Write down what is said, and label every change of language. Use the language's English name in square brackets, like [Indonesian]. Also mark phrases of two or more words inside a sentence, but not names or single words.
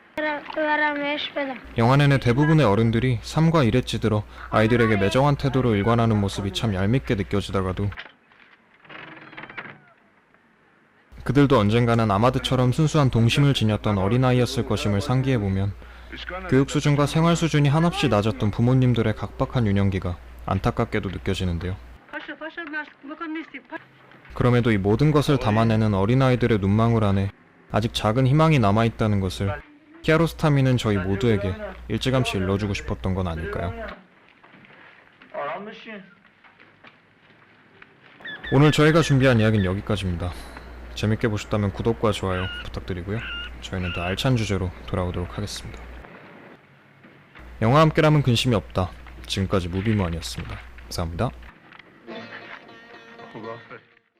[Korean] 영화 내내 대부분의 어른들이 삶과 일에 찌들어 아이들에게 매정한 태도로 일관하는 모습이 참 얄밉게 느껴지다가도 그들도 언젠가는 아마드처럼 순수한 동심을 지녔던 어린아이였을 것임을 상기해보면 교육 수준과 생활 수준이 한없이 낮았던 부모님들의 각박한 유년기가 안타깝게도 느껴지는데요. 그럼에도 이 모든 것을 담아내는 어린아이들의 눈망울 안에 아직 작은 희망이 남아있다는 것을 키아로스타미는 저희 모두에게 일찌감치 일러주고 싶었던 건 아닐까요? [Persian] آرام بشین [Korean] 오늘 저희가 준비한 이야기는 여기까지입니다. 재밌게 보셨다면 구독과 좋아요 부탁드리고요. 저희는 더 알찬 주제로 돌아오도록 하겠습니다. 영화 함께라면 근심이 없다. 지금까지 무비무한이었습니다. 감사합니다. [Persian] خوب آفر